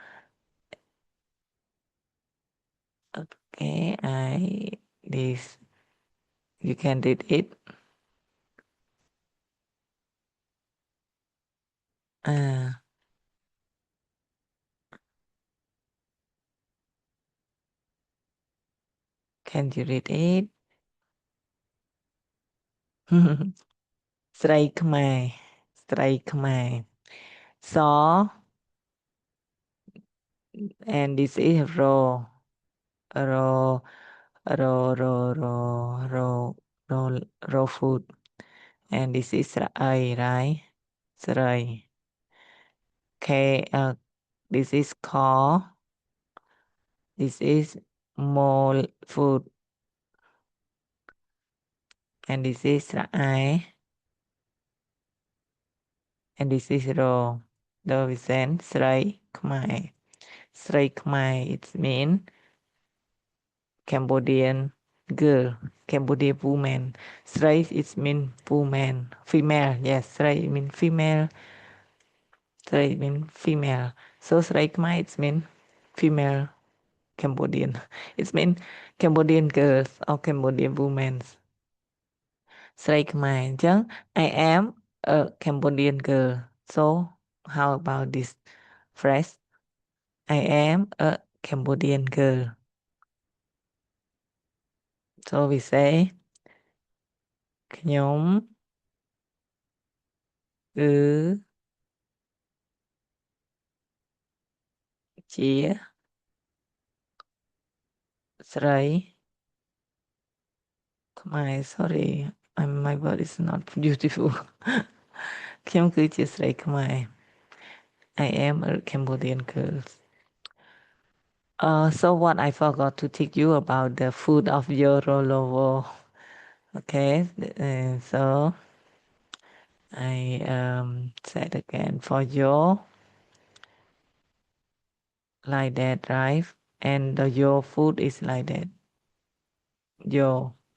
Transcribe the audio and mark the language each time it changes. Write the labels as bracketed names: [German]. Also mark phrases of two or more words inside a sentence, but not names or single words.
[English] Okay, this, you can read it. Can you read it? [Khmer] ស្រីខ្មែរស្រីខ្មែរស [English] and this is raw raw food, and this is ស្រអី right ស្រី k this is call, this is mole food, and this is ស្រអែ and this is raw. The we send [Khmer] ស្រីខ្មែរស្រីខ្មែរ [English] it mean Cambodian girl, Cambodian woman. Sray it mean woman, female. Yes, Sray mean female. Sray mean female. So [Khmer] ស្រីខ្មែរ [English] it mean female Cambodian. It mean Cambodian girls or Cambodian women. [Khmer] ស្រីខ្មែរអញ្ចឹង [English] I am a Cambodian girl so how about this phrase I am a Cambodian girl so we say [Khmer] ខ្ញុំគឺជាស្រីខ្មែរ [English] sorry my word is not beautiful [Khmer] ខ្ញុំគឺជាស្រីខ្មែរ [English] I am a Cambodian girl so what I forgot to teach you about the food of Yorolovo okay so I said again for your like that right and your food is like that your